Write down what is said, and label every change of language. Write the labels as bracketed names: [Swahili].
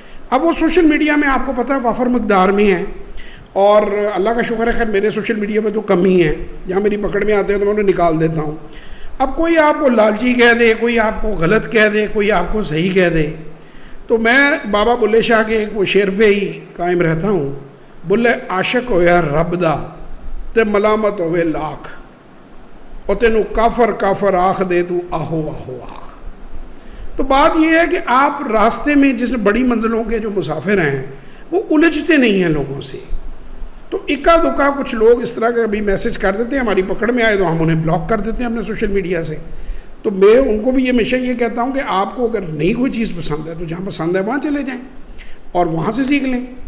[Urdu] اب وہ social media میں آپ کو پتہ ہے وافر مقدار میں ہیں، اور اللہ کا شکر ہے خیر میرے سوشل میڈیا پہ تو کم ہی ہیں، جہاں میری پکڑ میں آتے ہیں تو میں انہیں نکال دیتا ہوں. اب کوئی آپ کو لالچی کہہ دے، کوئی آپ کو غلط کہہ دے، کوئی آپ کو صحیح کہہ دے. تو میں بابا بلے شاہ کے ایک وہ شعر پہ ہی قائم رہتا ہوں. [Punjabi] بلے عاشق ہویا رب دا تے ملامت ہوئے لاکھ، اور تینوں کافر آخ دے تو آہو آخ. [Urdu] تو بات یہ ہے کہ آپ راستے میں جس بڑی منزلوں کے جو مسافر ہیں وہ الجھتے نہیں ہیں لوگوں سے. تو اکا دکا کچھ لوگ اس طرح کا بھی میسج کر دیتے ہیں، ہماری پکڑ میں آئے تو ہم انہیں بلاک کر دیتے ہیں اپنے سوشل میڈیا سے. تو میں ان کو بھی ہمیشہ یہ کہتا ہوں کہ آپ کو اگر نہیں کوئی چیز پسند ہے تو جہاں پسند ہے وہاں چلے جائیں اور وہاں سے سیکھ لیں.